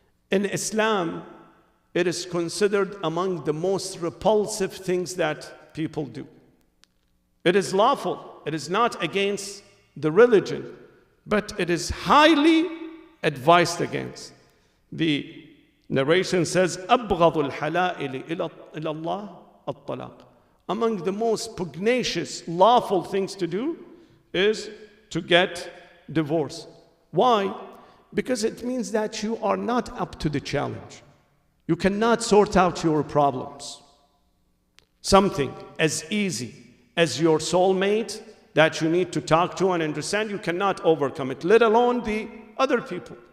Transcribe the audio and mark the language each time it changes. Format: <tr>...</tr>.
<en>In Islam, it is considered among the most repulsive things that people do. It is lawful. It is not against the religion, but it is highly advised against. The narration says,</en> <ar>أَبْغَضُ الْحَلَائِلِ إِلَى اللَّهِ الطَّلَاقِ.</ar> <en>Among the most pugnacious, lawful things to do is to get divorced. Why? Because it means that you are not up to the challenge. You cannot sort out your problems. Something as easy as your soulmate that you need to talk to and understand, you cannot overcome it, let alone the other people.</en>